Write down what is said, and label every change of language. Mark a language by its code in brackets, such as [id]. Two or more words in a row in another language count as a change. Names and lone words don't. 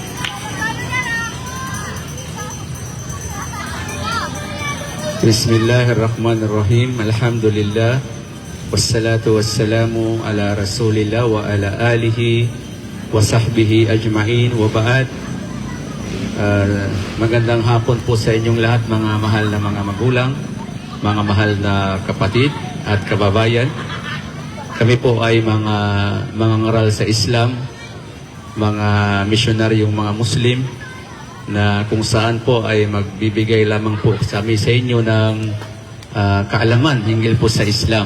[ar] بسم الله الرحمن الرحيم. الحمد لله. والصلاة والسلام على رسول الله وعلى آله وصحبه أجمعين وبعد. [tl] Magandang hapon po sa inyong lahat, mga mahal na mga magulang, mga mahal na kapatid at kababayan. Kami po ay mga ngaral sa Islam, mga misyonaryong mga Muslim, na kung saan po ay magbibigay lamang po kami sa inyo ng kaalaman hinggil po sa Islam.